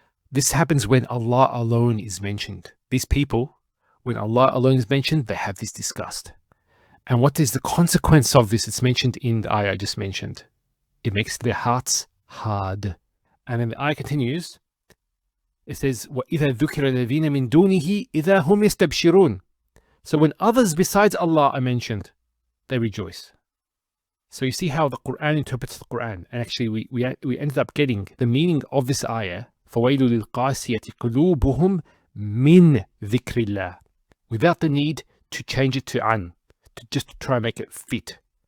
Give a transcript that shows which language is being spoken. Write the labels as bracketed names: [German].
[English] This happens when Allah alone is mentioned. These people, when Allah alone is mentioned, they have this disgust. And what is the consequence of this? It's mentioned in the ayah I just mentioned. It makes their hearts hard. And then the ayah continues. It says, [Arabic] وَإِذَا ذُكِرَ الَّذِينَ مِن دُونِهِ إِذَا هُمْ يَسْتَبْشِرُونَ. [English] So when others besides Allah are mentioned, they rejoice. So you see how the Quran interprets the Quran. And actually we ended up getting the meaning of this ayah, [Arabic] فَوَيْلُ لِلْقَاسِيَةِ قُلُوبُهُم مِّن ذِكْرِ اللَّهِ, [English] without the need to change it to an, to just try and make it fit.